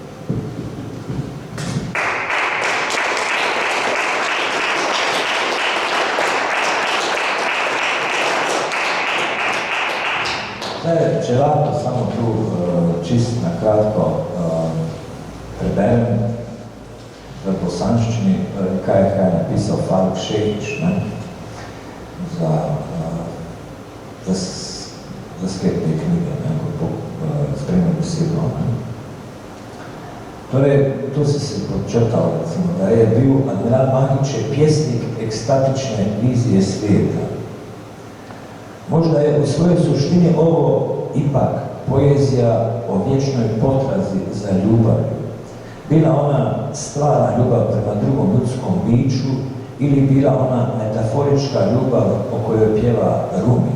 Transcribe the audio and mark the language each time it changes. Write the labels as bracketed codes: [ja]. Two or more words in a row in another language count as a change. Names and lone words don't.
[sl] Zdaj, če lahko samo tu čist na kratko preberem v bosanščini, kaj je napisal Faruk Šehić za sklep te knjige, kot spremno besedo. Torej, tu si se podčrtal, recimo, da je bil admiral Mahić [bs] pjesnik ekstatične vizije svijeta. Možda je u svojoj suštini ovo ipak poezija o vječnoj potrazi za ljubavlju. Bila ona stvarna ljubav prema drugom ljudskom biću ili bila ona metaforička ljubav o kojoj pjeva Rumi.